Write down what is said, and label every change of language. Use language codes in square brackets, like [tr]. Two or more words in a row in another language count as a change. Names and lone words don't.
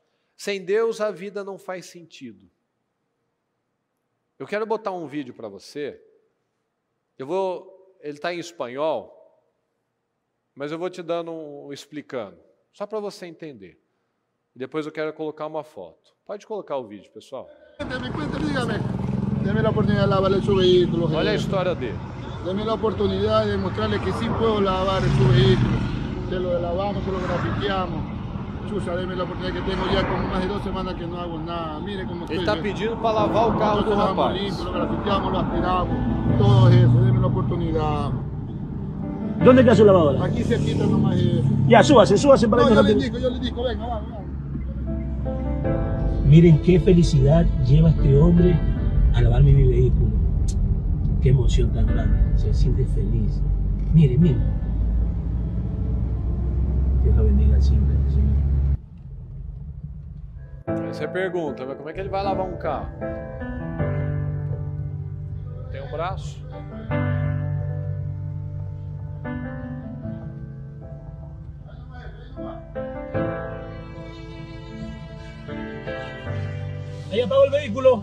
[pt] Sem Deus a vida não faz sentido. Eu quero botar um vídeo para você. Ele está em espanhol, mas eu vou te explicando, só para você entender. Depois eu quero colocar uma foto. Pode colocar o vídeo, pessoal. [es] Deme la oportunidad de lavarle su vehículo. [pt] Olha a história dele. [es] Deme la oportunidad de mostrarle que sí puedo lavar su vehículo. Se lo lavamos, se lo grafiteamos. Chucha, deme la oportunidad que tengo ya como más de 2 semanas que no hago nada. Mire cómo estoy. [pt] Ele está pedindo para lavar o carro do rapaz. [es] Limpio, lo grafiteamos, lo aspiramos, todo eso. Deme la oportunidad. ¿Dónde está su lavadora? Aquí se quita nomás eso. Ya, súbase para No, ahí. yo le indico, venga, vamos. Miren qué felicidad lleva este hombre a lavarme mi vehículo. Qué emoción tan grande. Se siente feliz. Miren. siempre, Señor. [pt] Aí você pergunta, mas como é que ele vai lavar um carro? Tem um braço? [es] Ahí apagó el vehículo.